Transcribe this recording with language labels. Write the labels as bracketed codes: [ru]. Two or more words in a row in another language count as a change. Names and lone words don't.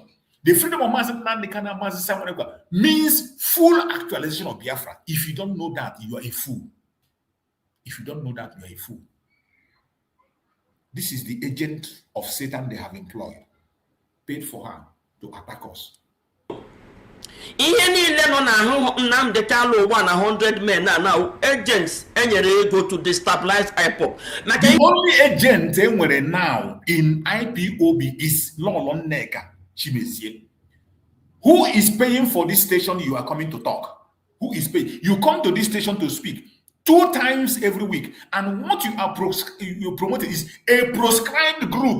[en] The freedom of Mazi Nnamdi and Mazi Simon Ekpa means full actualization of Biafra. If you don't know that, you are a fool. If you don't know that, you are a fool. This is the agent of Satan they have employed, paid for her to attack us. [ig] Ihe niile nọ n'ahụ Nnamdi Kanu 100 [en] men now agents [ig] enyere ego [en] to destabilize [ig] IPOB. [en] The only agent enwere now in IPOB is Lolo Nneka Chimezie. Who is paying for this station you are coming to talk? Who is paying? You come to this station to speak 2 times every week, and what you are promoting is a proscribed group.